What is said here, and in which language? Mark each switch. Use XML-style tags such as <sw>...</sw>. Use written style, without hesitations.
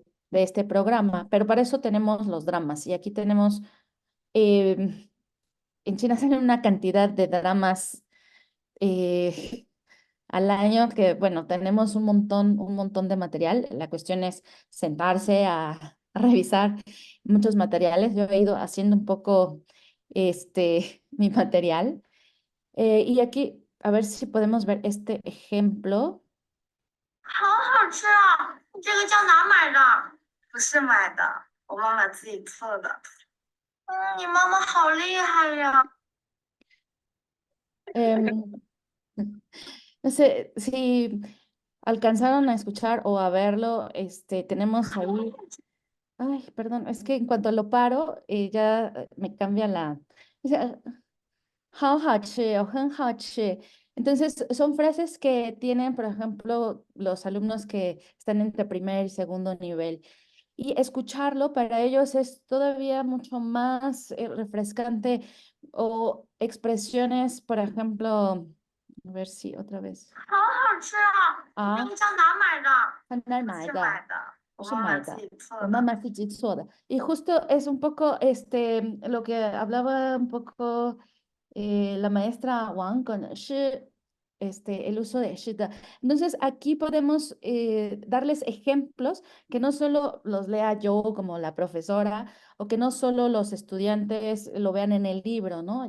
<es>este programa, pero para eso tenemos los dramas, y aquí tenemos, en China salen una cantidad de dramas al año que, bueno, tenemos un montón de material. La cuestión es sentarse a revisar muchos materiales. Yo he ido haciendo un poco mi material. Y aquí, a ver si podemos ver este ejemplo.</es> <zh>好好吃啊！你这个酱哪买的？不是买的，我妈妈自己做的。你妈妈好厉害呀！</zh> <es>No sé si alcanzaron a escuchar o a verlo. Tenemos ahí. Ay, perdón, es que en cuanto lo paro, ya me cambia la. Dice,</es> <zh>好好吃</zh> <es>o</es> <zh>很好吃.</zh> <es>Entonces, son frases que tienen, por ejemplo, los alumnos que están entre primer y segundo nivel. Y escucharlo para ellos es todavía mucho más refrescante, o expresiones, por ejemplo, a ver si otra vez.</es> <zh>好好吃啊！你这个酱哪买的？很难不买的，是买的，我妈妈自己做的。</zh> <es>mamá y justo es un poco lo que hablaba un poco la maestra Wang con shi, el uso de shi de. Entonces aquí podemos darles ejemplos que no solo los lea yo como la profesora, o que no solo los estudiantes lo vean en el libro, ¿no?</es>